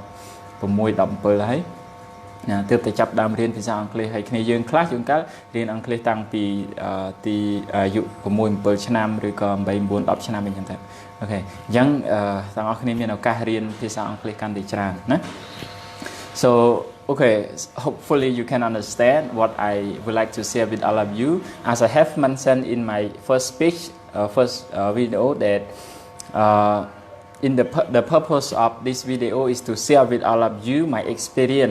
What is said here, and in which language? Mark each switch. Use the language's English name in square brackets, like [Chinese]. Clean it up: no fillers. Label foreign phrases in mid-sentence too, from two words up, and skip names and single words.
[Khmer] 16 17 ហើយទើបតែចាប់ដើមរៀនភាសាអង់គ្លេសហើយគ្នាយើងខ្លះជួនកាលរៀនអង់គ្លេសតាំងពីទីអាយុ6 7ឆ្នាំឬក៏8 9 10ឆ្នាំអីចឹងទៅអូខេអញ្ចឹងទាំងអស់គ្នាមានឱកាសរៀនភាសាអង់គ្លេសកាន់តែច្រើនណា [English] So okay, hopefully you can understand what I would like to share with all of you. As I have mentioned in my first speech, first video that the purpose of this video is to share with all of you my experience.